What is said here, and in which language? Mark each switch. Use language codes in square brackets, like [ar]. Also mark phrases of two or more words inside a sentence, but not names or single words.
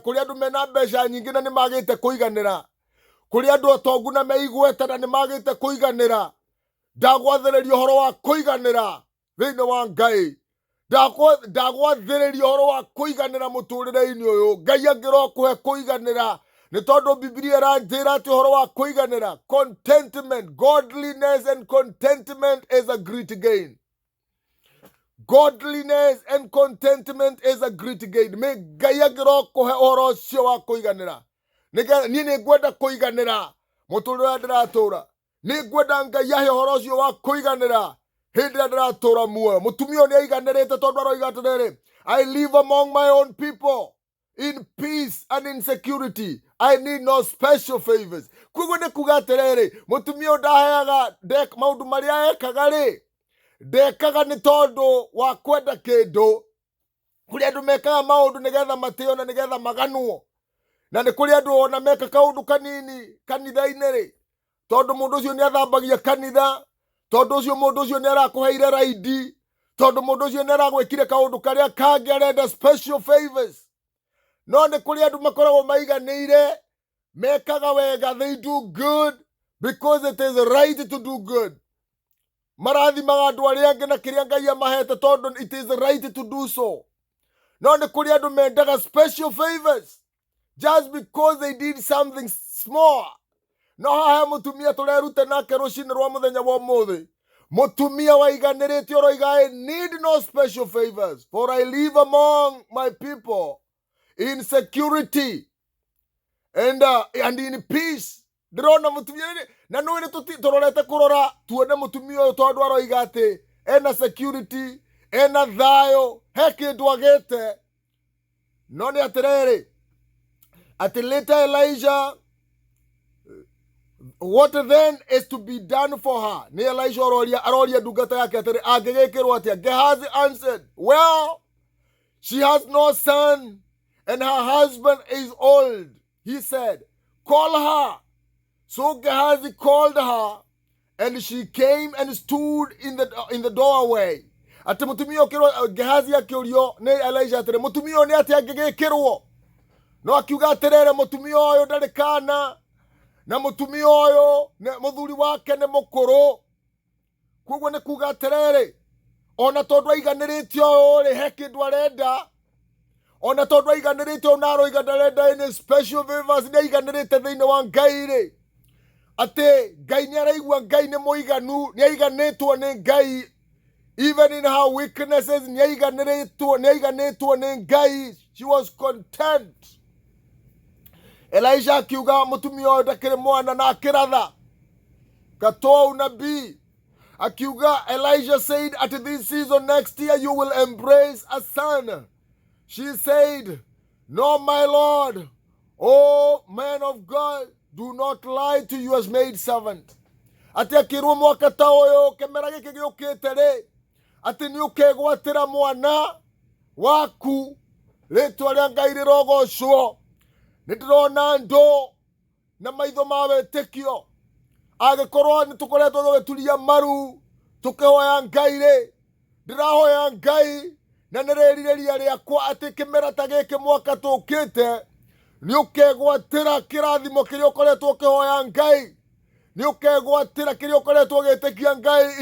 [ki] Kuri andu mena mbeca nyingi na ni magite kuiganira, kuri andu atongu na meigweta na ni magite kuiganira. Ndagwathiriria uhoro wa kuiganira thiini wa Ngai. Ndagwathiriria uhoro wa kuiganira muturire-ini uyu. Ngai angirokuhe kuiganira ni tondu Biblia iranjira ati uhoro wa kuiganira, [en] contentment, godliness and contentment is a great gain. Godliness and contentment is a great gain. [ki] Me Ngai angirokuhe uhoro ucio wa kuiganira. Ni ngwenda kuiganira muturire uria ndiratura. Ni ngwenda Ngai ahe uhoro ucio wa kuiganira hindi ria ndiratura muoyo. Mutumia ni aiganirite tondu aroiga atiriri, [en] I live among my own people in peace and in security. I need no special favors. [ki] Kuguo ni kuga atiriri, mutumia ndaheaga maundu maria ekaga ri, ndekaga ni tondu wa kwenda kindu. Kuri andu mekaga maundu nigetha matio na nigetha maganwo, na ni kuri andu ona meka kaundu kanini kanitha-ini ri, tondu mundu ucio ni athambagia kanitha, tondu ucio mundu ucio ni arakuheire raidi, tondu mundu ucio ni aragwikire kaundu karia kangi arenda [en] special favors. [ki] No ni kuri andu makoragwo maiganire, mekaga wega, [en] they do good because it is right to do good. [ki] Marathimaga andu aria angi na kiria Ngai amahete tondu [en] it is right to do so. [ki] No ni kuri andu mendaga [en] special favors just because they did something small. [ki] No haha mutumia tureruta nake rucini rwa muthenya wa umuthi, mutumia waiganirite uroiga [en] I need no special favors for I live among my people in security and in peace. [ki] Ndirona mutumia na no ni turorete kurora tuone mutumia uyu tondu aroiga ati ena security, ena thayo, he kindu agite. [en] No ni atiriri ati later Elijah, what then is to be done for her? [ki] Ni Elisha aroria ndungata yake atiri angigikirwo atia? [en] Gehazi answered, well, she has no son and her husband is old. He said, call her. So Gehazi called her and she came and stood in the doorway. [ki] Ati mutumia ukirwo Gehazi akiurio ni Elisha atiri mutumia ni ati angigikirwo? No akiuga atirere mutumia uyu ndari kana na mutumia uyu muthuri wake ni mukuru. Koguo ni kuga atiriri, ona tondu aiganirite uyu ri he kindu arenda, ona tondu aiganirite uyu na aroiga ndarenda [en] any special favors, [ki] ni aiganirite thiini wa Ngai ri. ate Ngai ni araigua Ngai ni muiganu, ni aiganitwo ni Ngai. [en] Even in her weaknesses, [ki] ni aiganitwo ni Ngai. [en] She was content. [ki] Elijah akiuga mutumia uyu ndakiri mwana na akiratha gatoa unabii. Akiuga, [en] Elijah said, at this season next year you will embrace a son. She said, no, my Lord. Oh, man of God, do not lie to your maid servant. [ki] Ati akirwo mwaka ta uyu kemera giki giukite ri, ati ni ukegwatira mwana waku, ritwa ria Ngai rirogocwo. Nidirona ndo na maitho ma wĩtĩkio agĩkorwo nĩ tũkoretwo tũgĩturia maru tũkĩhoya Ngai rĩ, ndĩrahoya Ngai na nĩ rĩrirĩria rĩakwa atĩ kĩmera ta gĩkĩ mwaka tũkĩte nĩ ũkegwatĩra kĩrathimo kĩrĩa ũkoretwo ũkĩhoya Ngai, nĩ ũkegwatĩra kĩrĩa ũkoretwo ũgĩtĩkia Ngai.